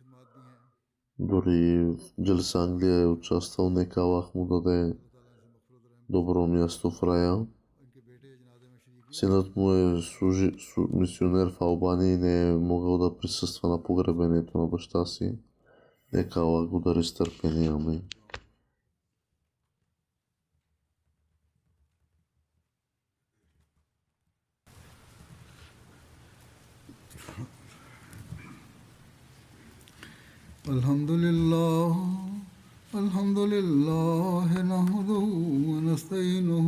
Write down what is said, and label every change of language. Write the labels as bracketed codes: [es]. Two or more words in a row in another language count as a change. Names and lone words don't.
[bg] Дори в Джалса Англия е участвал, нека Аллах му даде добро място в рая. [ur] ان کے بیٹے جنازے میں شریک نہیں [bg] Синът му е мисионер в Албания и не е могъл да присъства на погребението на баща си. Нека Аллах го дари с търпение. Амин. [ar] الحمد لله نحمده ونستعينه